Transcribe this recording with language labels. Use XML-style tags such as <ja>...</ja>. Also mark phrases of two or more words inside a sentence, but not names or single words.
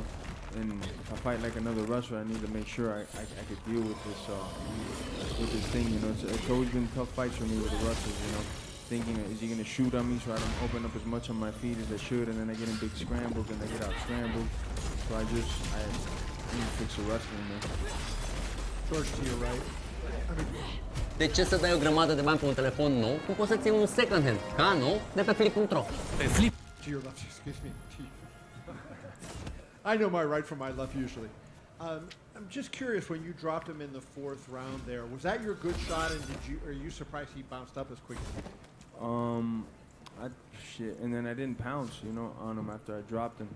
<en>And if I fight like another wrestler, I need to make sure I could deal with this thing, you know. It's always been tough fights for me with the wrestlers, you know. Thinking, is he gonna shoot on me so I don't open up as much on my feet as I should, and then I get in big scrambles and I get out scrambled. So I need to fix the wrestling, man. George, to your right.</en> <ro>De ce să dai o grămadă de bani pe un telefon nou? Tu poți să ții un</ro> <en>second hand,</en> <ro>ca nou, de pe Flip Control.</ro> <en>To your left, excuse me. I know my right from my left usually. I'm just curious, when you dropped him in the 4th round there, was that your good shot, and are you surprised he bounced up as quick as he did? And then I didn't pounce, you know, on him after I dropped him.</en>